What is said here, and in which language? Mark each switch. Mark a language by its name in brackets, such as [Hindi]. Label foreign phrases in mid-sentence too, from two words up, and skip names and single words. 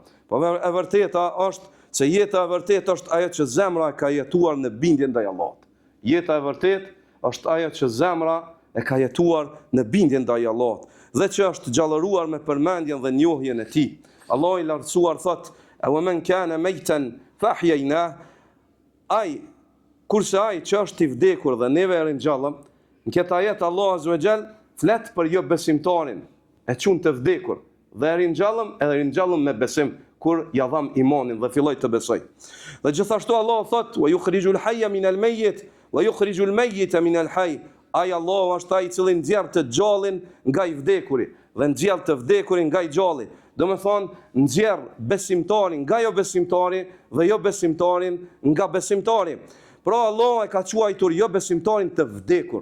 [Albanian] Po e vërteta është se jeta e vërtetë është ajo që zemra ka jetuar në bindje ndaj Allahut. Jeta e vërtetë është ajo që zemra e ka jetuar në bindje ndaj Allahut dhe që është gjallëruar me përmendjen dhe njohjen e Tij. Allahu i lartësuar thot: [Arabic] "ومن كان ميتا فأحيينا", [Albanian] kurse ai që është i vdekur dhe neve e ringjallëm, në këtë ajet Allahu [Arabic] عز وجل [Albanian] flet për jo besimtarin, e çun të vdekur dhe e ringjallëm me besim kur ja dham imanin dhe filloi të besoj. Dhe gjithashtu Allahu thot: [Arabic] "ويخرج الحي من الميت ويخرج الميت من الحي". [Albanian] Ai Allahu është ai i cili nxjerr të gjallin nga i vdekuri dhe nxjerr të vdekurin nga i gjalli. Do me thonë, nxjerr besimtarin nga jo besimtari dhe jo besimtarin nga besimtari. Pra Allah e ka quajtur jo besimtarin të vdekur.